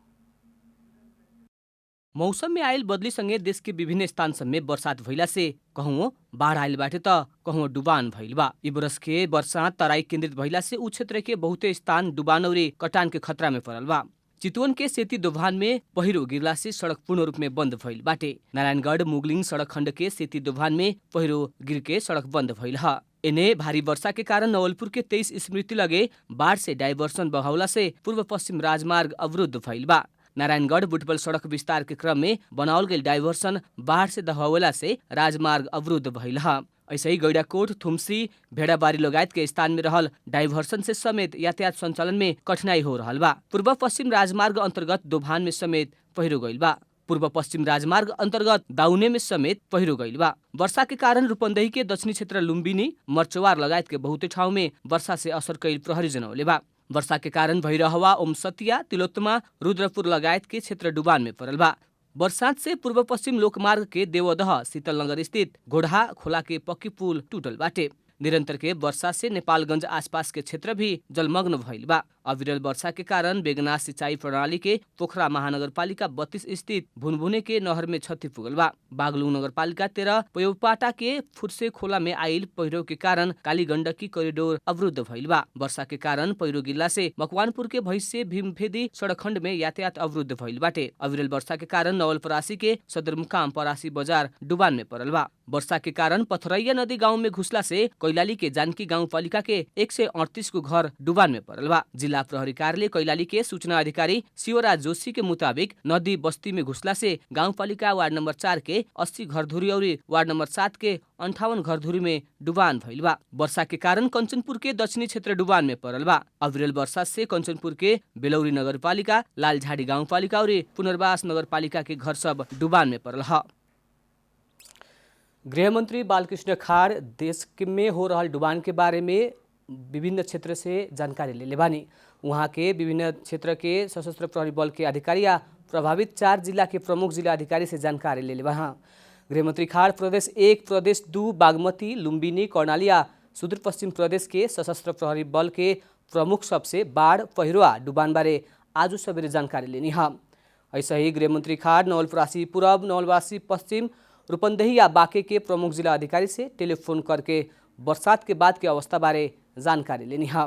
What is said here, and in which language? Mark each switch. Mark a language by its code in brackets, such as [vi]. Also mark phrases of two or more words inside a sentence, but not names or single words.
[bho] मौसम में आयल बदली संगे देश के विभिन्न स्थान सब में बरसात भइला से कहूँ बाढ़ आयल बाटे त कहूँ डुबान भइल बा। इ बरस के बरसात तराई केंद्रित भइला से उ क्षेत्र के बहुते स्थान डुबान और कटान के खतरा में पड़ल बा। चितवन के सेती दोभान में पहिरो गिरला से सड़क पूर्ण रूप में बंद भइल बाटे। नारायणगढ़ मुगलिङ सड़क खण्ड के सेती दोभान में पहिरो गिर के सड़क बंद भइल ह। एने भारी वर्षा के कारण नवलपुर के 23 स्मृति लगे बाढ़ से डाइवर्सन बहावला से पूर्व पश्चिम राजमार्ग अवरुद्ध भइल बा। नारायणगढ़ बुटबल सड़क विस्तार के क्रम में बनावल गई डाइवर्सन बाढ़ से दहावला से राजमार्ग अवरुद्ध भइल ह। ऐसे ही गैडाकोट, थुमसी, भेड़ाबारी लगायत के स्थान में रहल डाइवर्सन से समेत यातायात संचालन में कठिनाई हो रहल बा। पूर्व पश्चिम राजमार्ग अंतर्गत दोभान में समेत पहिरो गइल बा। पूर्व पश्चिम राजमार्ग अंतर्गत दाउने में समेत पहिरो गइल बा। वर्षा के कारण रूपन्देही के दक्षिणी क्षेत्र लुम्बिनी, मर्चवार लगायत के बहुते ठाउँ में वर्षा से असर कैल प्रहरी जनौले बा। वर्षा के कारण भैरहवा, ओमसतिया, तिलोत्तमा, रुद्रपुर लगायत के क्षेत्र डुबान में पड़ल बा। बरसात से पूर्व पश्चिम लोकमार्ग के देवदह शीतलनगर स्थित घोड़ा खोला के पक्की पुल टूटल बाटे। निरंतर के वर्षा से नेपालगंज आसपास के क्षेत्र भी जलमग्न भइल बा। अविरल वर्षा के कारण बेगनाथ सिंचाई प्रणाली के पोखरा महानगरपालिका 32 स्थित भुनभुने के नहर में क्षति पुगल बा। बागलुङ नगरपालिका 13 पयोपाटा के फुर्से खोला में आइल पहिरो के कारण काली गण्डकी करिडोर अवरुद्ध भइल बा। वर्षा के कारण पहिरो गिरला से मकवानपुर के भैंसे भीमफेदी सड़क खण्ड में यातायात अवरुद्ध भइल बाटे। अविरल वर्षा के कारण नवलपरासी के सदरमुकाम परासी बजार डुबान में पड़ल बा। वर्षा के कारण पथरैया नदी गांव में घुसला से कैलाली के जानकी गाउँपालिका के 138 को घर डुबान में पड़ल बा। जिला प्रहरी कार्यालय कैलाली के सूचना अधिकारी शिवराज जोशी के मुताबिक नदी बस्ती में घुसला से गाउँपालिका वार्ड नंबर 4 के 80 घरधुरी और वार्ड नंबर 7 के 58 घरधुरी में डुबान भइल बा। वर्षा के कारण कंचनपुर के दक्षिणी क्षेत्र डुबान में पड़ल बा। अविरल वर्षा से कंचनपुर के बेलौरी नगरपालिका, लालझाड़ी गाउँपालिका और पुनर्वास नगरपालिका के घर सब डुबान में पड़ल ह। गृहमंत्री बालकृष्ण खाड़ देश में हो रहल डुबान के बारे में विभिन्न क्षेत्र से जानकारी ले बानी। वहाँ के विभिन्न क्षेत्र के सशस्त्र प्रहरी बल के अधिकारी या प्रभावित 4 जिला के प्रमुख जिला अधिकारी से जानकारी ले बा। गृहमंत्री खाड़ प्रदेश 1, प्रदेश 2, बागमती, लुम्बिनी, कर्णाली या सुदूरपश्चिम प्रदेश के सशस्त्र प्रहरी बल के प्रमुख सबसे बाढ़, पहिरो आ डुबान बारे आज सवेरे जानकारी लेनी है। ऐसे ही गृहमंत्री खाड़ नवलपरासी पूरब, नवलपरासी पश्चिम, रूपन्देही या बाँके के प्रमुख जिला अधिकारी से टेलीफोन करके बरसात के बाद के अवस्था बारे जानकारी लेनी है।